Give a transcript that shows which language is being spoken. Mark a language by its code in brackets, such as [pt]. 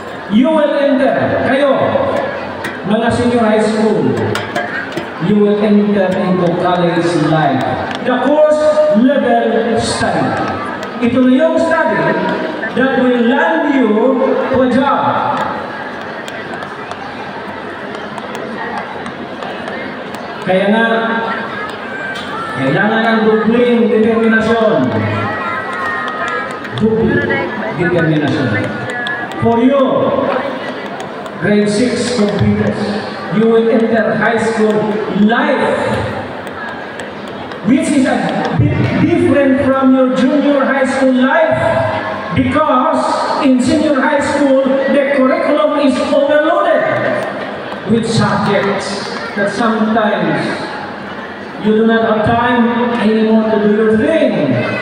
[en] You will enter, [tl] kayo, mga [en] senior high school, you will enter into college life. The course level study. [tl] Ito na yung [en] study that will land you to a job. [tl] Kaya nga, kailangan ng dubling determinasyon. Dubling determinasyon. [en] For you, grade 6 computers, you will enter high school life, which is a bit different from your junior high school life, because in senior high school, the curriculum is overloaded with subjects that sometimes you do not have time anymore to do your thing.